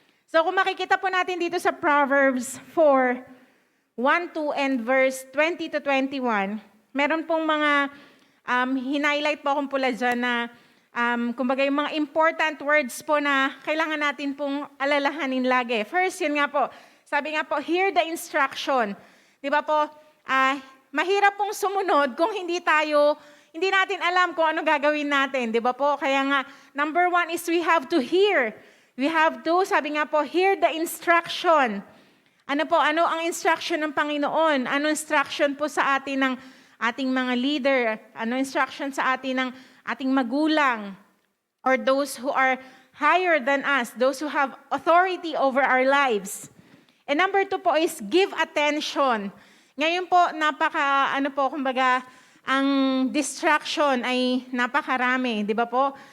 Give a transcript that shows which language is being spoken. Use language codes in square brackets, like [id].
[tl] So kung makikita po natin dito sa Proverbs 4, 1, 2, and verse 20 to 21, meron pong mga hinighlight po akong pula dyan na kumbaga yung mga important words po na kailangan natin pong alalahanin lagi. [en] First, [tl] yun nga po, sabi nga po, [en] hear the instruction. [tl] Di ba po, mahirap pong sumunod kung hindi natin alam kung ano gagawin natin. Di ba po? Kaya nga, [en] number 1 is we have to hear. We have to, [tl] sabi nga po, [en] hear the instruction. [tl] Ano po, ano ang instruction ng Panginoon? Ano instruction po sa atin ng ating mga leader? Ano instruction sa atin ng ating magulang? [en] Or those who are higher than us, those who have authority over our lives. And number 2 po is give attention. [tl] Ngayon po, kumbaga, ang distraction ay napakarami, di ba po?